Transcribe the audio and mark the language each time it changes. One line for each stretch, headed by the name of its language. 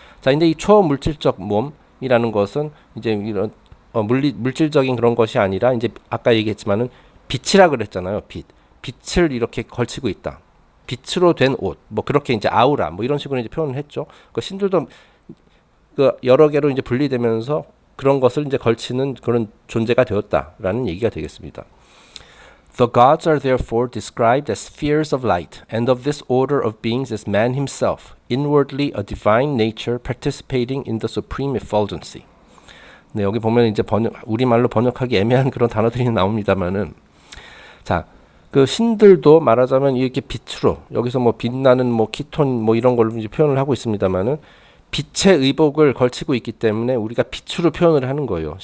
Korean: 자, 근데 이 초물질적 몸이라는 것은 이제 이런 물질적인 그런 것이 아니라, 이제 아까 얘기했지만은 빛이라 그랬잖아요. 빛을 이렇게 걸치고 있다. 빛으로 된 옷, 뭐 그렇게 이제 아우라, 뭐 이런 식으로 이제 표현을 했죠. 그 신들도 그 여러 개로 이제 분리되면서 그런 것을 이제 걸치는 그런 존재가 되었다라는 얘기가 되겠습니다.
English: The gods are therefore described as spheres of light, and of this order of beings is man himself, inwardly a divine nature participating in the supreme effulgency.
Korean: 네, 여기 보면 이제 우리말로 번역하기 애매한 그런 단어들이 나옵니다만은, 자, 그 신들도 말하자면 이렇게 빛으로, 여기서 뭐 빛나는 뭐 키톤 뭐 이런 걸로 이제 표현을 하고 있습니다만은, 빛의 의복을 걸치고 있기 때문에 우리가 빛으로 표현을 하는 거예요.